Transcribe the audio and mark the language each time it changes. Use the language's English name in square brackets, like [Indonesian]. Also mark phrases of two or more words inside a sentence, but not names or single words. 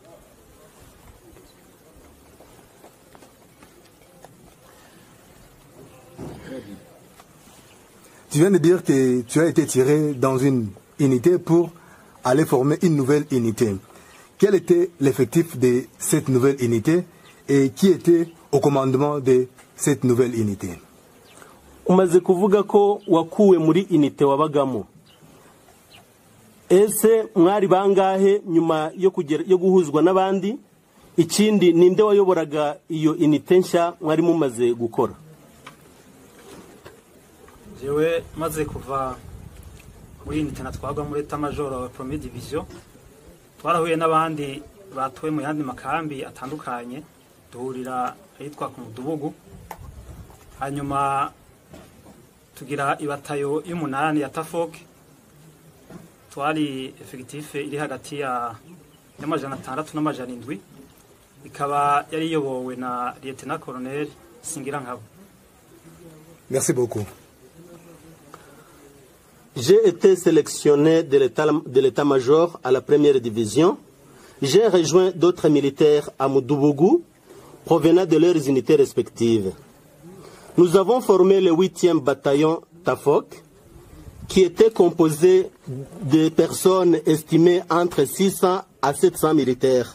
[French] Tu viens de dire que tu as été tiré dans une unité pour aller former une nouvelle unité. Quel était l'effectif de cette nouvelle unité et qui était au commandement de cette nouvelle unité? [Kinyarwanda] Umaze kuvuga ko wakuwe muri unité wabagamo. Ese mwari bangahe nyuma yo guhuzwa n'abandi? Ikindi ninde wayoboraga iyo unité nshya mwari mumaze gukora? Jewe maze kuva muri unité natwagwa muri [French] État Major Premier Division, [Kinyarwanda] twarahuye n'abandi batowe mu yandi makambi atandukanye, duhurira ahitwa ku Mudubugu, hanyuma tugira ibatayo y'umunani ya Tafok, twari effectif iri hagati ya n'amajana 6 n'amajana 7, ikaba yari yobowe na Lieutenant Colonel Singirankabo. [French] Merci beaucoup. J'ai été sélectionné de l'état-major à la première division. J'ai rejoint d'autres militaires à Mudubugu, provenant de leurs unités respectives. Nous avons formé le 8e bataillon Tafok, qui était composé de personnes estimées entre 600 à 700 militaires.